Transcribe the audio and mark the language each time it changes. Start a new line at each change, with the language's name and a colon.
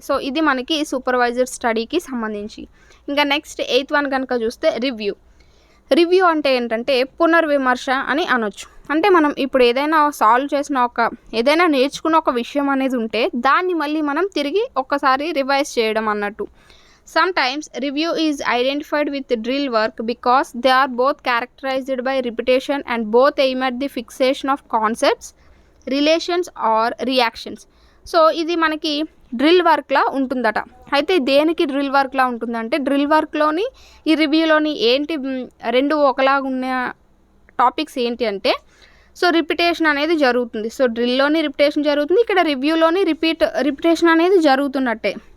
Telugu: So ఇది మనకి supervisor స్టడీకి సంబంధించి. ఇంకా నెక్స్ట్ 8th వన్ కనుక చూస్తే రివ్యూ అంటే ఏంటంటే పునర్విమర్శ అని అనొచ్చు. అంటే మనం ఇప్పుడు ఏదైనా సాల్వ్ చేసిన ఏదైనా నేర్చుకున్న ఒక విషయం అనేది ఉంటే దాన్ని మళ్ళీ మనం తిరిగి ఒక్కసారి రివైజ్ చేయడం అన్నట్టు.
English: Sometimes review is identified with drill work because they are both characterized by repetition and both aim at the fixation of concepts, relations or reactions.
Telugu: So ఇది మనకి డ్రిల్ వర్క్లా ఉంటుందట. అయితే దేనికి డ్రిల్ వర్క్లా ఉంటుందంటే డ్రిల్ వర్క్లోని ఈ రివ్యూలోని ఏంటి రెండు ఒకలాగా ఉన్న టాపిక్స్ ఏంటి అంటే సో రిపిటేషన్ అనేది జరుగుతుంది. సో డ్రిల్లోని రిపిటేషన్ జరుగుతుంది, ఇక్కడ రివ్యూలోని రిపిటేషన్ అనేది జరుగుతున్నట్టే.